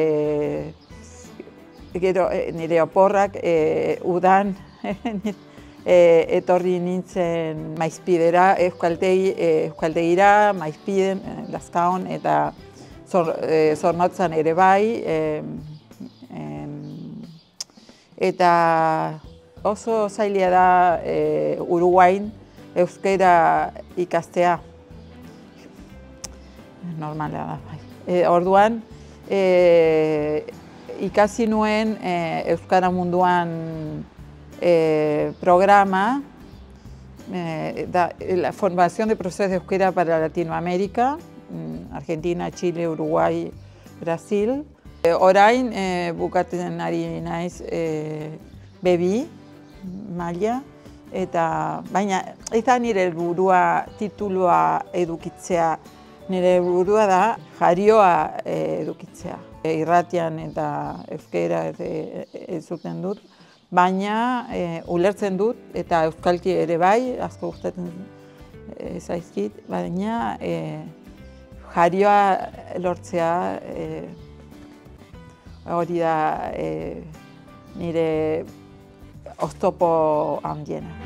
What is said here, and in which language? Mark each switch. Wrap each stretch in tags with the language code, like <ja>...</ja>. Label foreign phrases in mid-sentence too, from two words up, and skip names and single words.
<eu>gero nire oporrak udan, etorri nintzen Maizpidera, euskaltegira, Maizpiden, Lazkaon, eta Zornotzan ere bai, eta oso zaila da Uruguain euskera ikastea. Normala da, bai. Orduan, ikasi nuen Euskara Munduan programa,</eu> <es>la formación de profesores de euskera para Latinoamérica,</es> <eu>Argentina, Chile, Uruguay, Brasil. Orain bukatzen ari naiz B2 maila, eta baina ez da nire helburua titulua edukitzea, nire helburua da jarioa edukitzea. Irratian eta euskera entzuten dut, baina ulertzen dut, eta euskalki ere bai, asko gustatzen zaizkit, baina jarioa lortzea hori da nire oztopo handiena.</eu>